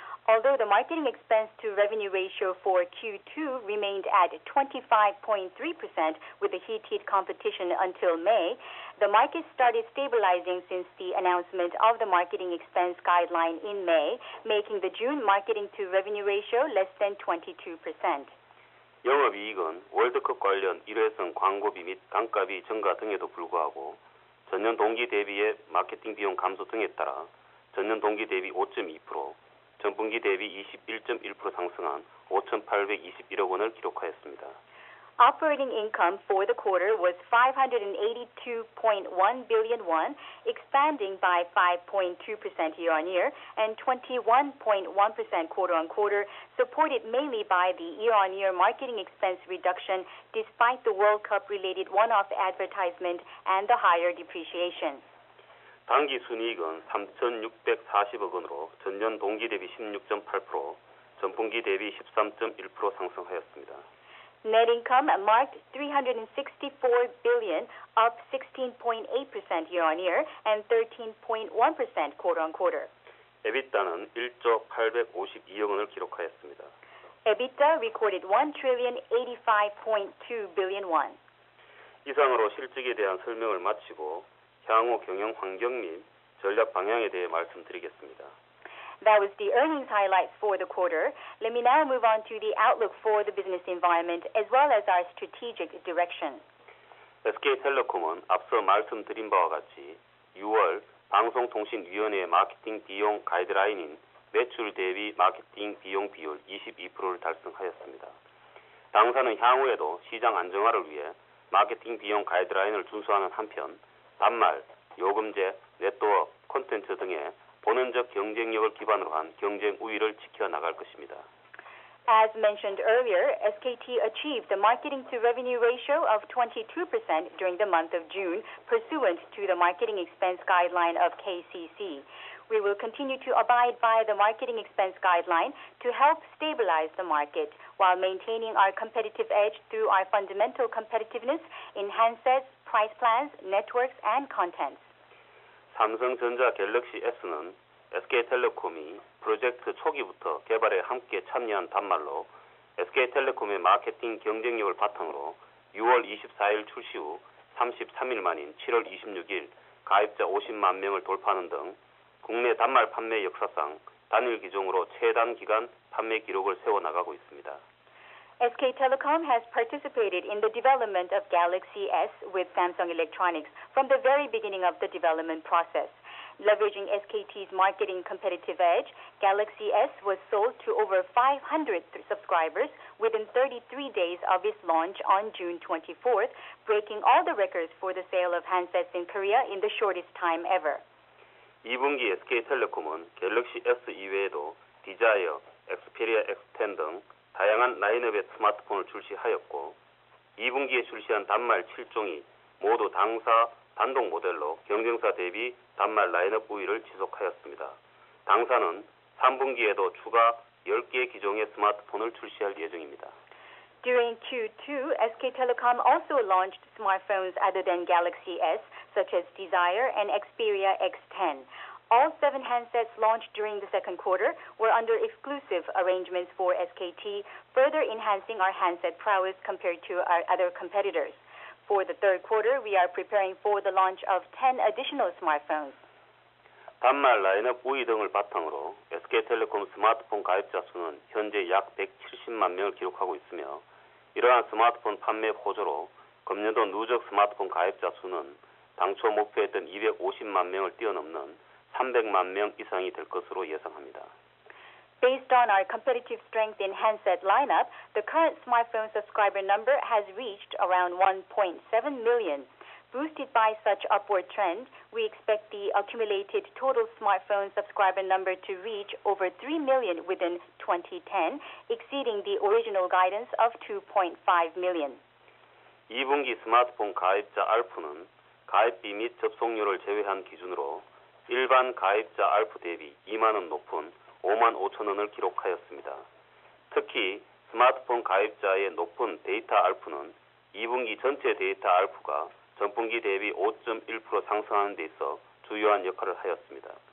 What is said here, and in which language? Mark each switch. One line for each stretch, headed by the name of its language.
English: Although the marketing expense to revenue ratio for Q2 remained at 25.3% with the heated competition until May, the market started stabilizing since the announcement of the marketing expense guideline in May, making the June marketing to revenue ratio less than 22%.
Korean: 영업이익은 월드컵 관련 일회성 광고비 및 단가비 증가 등에도 불구하고 전년 동기 대비의 마케팅 비용 감소 등에 따라 전년 동기 대비 5.2%, 전분기 대비 21.1% 상승한 5,821억 원을 기록하였습니다.
English: Operating income for the quarter was 582.1 billion won, expanding by 5.2% year-on-year and 21.1% quarter-on-quarter, supported mainly by the year-on-year marketing expense reduction despite the World Cup-related one-off advertisement and the higher depreciation.
Korean: 당기 순이익은 3,640억 원으로 전년 동기 대비 16.8%, 전분기 대비 13.1% 상승하였습니다.
English: Net income marked 364 billion, up 16.8% year-on-year and 13.1% quarter-on-quarter.
Korean: EBITDA는 1조 852억 원을 기록하였습니다.
English: EBITDA recorded 1,085.2 billion won.
Korean: 이상으로 실적에 대한 설명을 마치고 향후 경영 환경 및 전략 방향에 대해 말씀드리겠습니다.
English: That was the earnings highlights for the quarter. Let me now move on to the outlook for the business environment as well as our strategic direction.
Korean: SK텔레콤은 앞서 말씀드린 바와 같이 6월 방송통신위원회의 마케팅 비용 가이드라인인 매출 대비 마케팅 비용 비율 22%를 달성하였습니다. 당사는 향후에도 시장 안정화를 위해 마케팅 비용 가이드라인을 준수하는 한편 단말, 요금제, 네트워크, 콘텐츠 등의 본원적 경쟁력을 기반으로 한 경쟁 우위를 지켜나갈 것입니다.
English: As mentioned earlier, SKT achieved the marketing to revenue ratio of 22% during the month of June, pursuant to the marketing expense guideline of KCC. We will continue to abide by the marketing expense guideline to help stabilize the market while maintaining our competitive edge through our fundamental competitiveness in handsets, price plans, networks, and contents.
Korean: 삼성전자 갤럭시 S는 SK텔레콤이 프로젝트 초기부터 개발에 함께 참여한 단말로 SK텔레콤의 마케팅 경쟁력을 바탕으로 6월 24일 출시 후 33일 만인 7월 26일 가입자 50만 명을 돌파하는 등 국내 단말 판매 역사상 단일 기종으로 최단 기간 판매 기록을 세워나가고 있습니다.
English: SK Telecom has participated in the development of Galaxy S with Samsung Electronics from the very beginning of the development process. Leveraging SKT's marketing competitive edge, Galaxy S was sold to over 500 subscribers within 33 days of its launch on June 24th, breaking all the records for the sale of handsets in Korea in the shortest time ever.
Korean: 2분기 SK텔레콤은 갤럭시 S 이외에도 디자이어, 엑스페리아 X10 등 다양한 라인업의 스마트폰을 출시하였고 2분기에 출시한 단말 7종이 모두 당사 단독 모델로 경쟁사 대비 단말 라인업 우위를 지속하였습니다. 당사는 3분기에도 추가 10개 기종의 스마트폰을 출시할 예정입니다.
English: During Q2, SK Telecom also launched smartphones other than Galaxy S, such as Desire and Xperia X10. All 7 handsets launched during the second quarter were under exclusive arrangements for SKT, further enhancing our handset prowess compared to our other competitors. For the third quarter, we are preparing for the launch of 10 additional smartphones.
Korean: 단말 라인업 우위 등을 바탕으로 SK텔레콤 스마트폰 가입자 수는 현재 약 170만 명을 기록하고 있으며 이러한 스마트폰 판매 호조로 금년도 누적 스마트폰 가입자 수는 당초 목표했던 250만 명을 뛰어넘는 300만 명 이상이 될 것으로 예상합니다.
English: Based on our competitive strength in handset lineup, the current smartphone subscriber number has reached around 1.7 million. Boosted by such upward trend, we expect the accumulated total smartphone subscriber number to reach over 3 million within 2010, exceeding the original guidance of 2.5 million.
Korean: 2분기 스마트폰 가입자 ARPU는 가입비 및 접속료를 제외한 기준으로 일반 가입자 ARPU 대비 2만 원 높은 5만 5천 원을 기록하였습니다. 특히 스마트폰 가입자의 높은 데이터 ARPU는 2분기 전체 데이터 ARPU가 전분기 대비 5.1% 상승하는 데 있어 주요한 역할을 하였습니다.